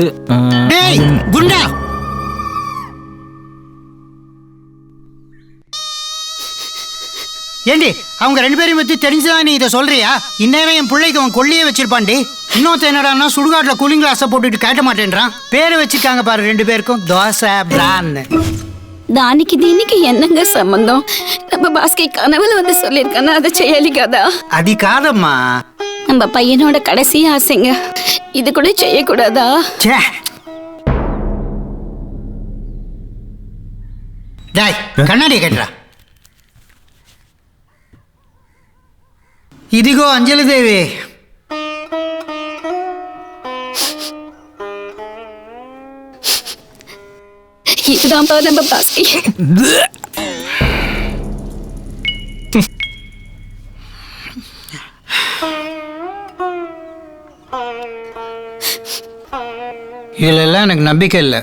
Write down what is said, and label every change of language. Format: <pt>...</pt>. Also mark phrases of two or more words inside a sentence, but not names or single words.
<ta>குண்டா, ஏண்டி அவங்க 2 பேரையும் பத்தி தெரிஞ்சுதான் நீ இதை சொல்றியா? இந்நேரம் என் பிள்ளைக்கு அவன் கொல்லியே வச்சிருப்பான்டி. இன்னொருத்த என்னடான்னா சுடுகாட்டுல</ta> <en>cooling glass</en> <ta>போட்டுட்டு கேட்ட மாட்டேன்றான். பேரை வச்சிருக்காங்க பாரு 2 பேருக்கும், தோசை பிரான்னு.</ta> <te>దానికి దీనికి ఎన్నంగా సంబంధం?</te> <ta>நம்ம பாஸ்கி கனவுல வந்து சொல்லியிருக்கானா அதை செய்யலி கதா?</ta> <te>అది కాదమ్మా,</te> <ta>நம்ம பையனோட கடைசி ஆசைங்க. இது கூட செய்யக்கூடாதா? டாய் கண்ணாடி கட்டுறா.</ta> <te>ఇదిగో అంజలిదేవి,</te> <ta>இதுதான்ப்பா நம்ம பாஸ்கி. இதுலெல்லாம் எனக்கு நம்பிக்கை இல்லை.</ta>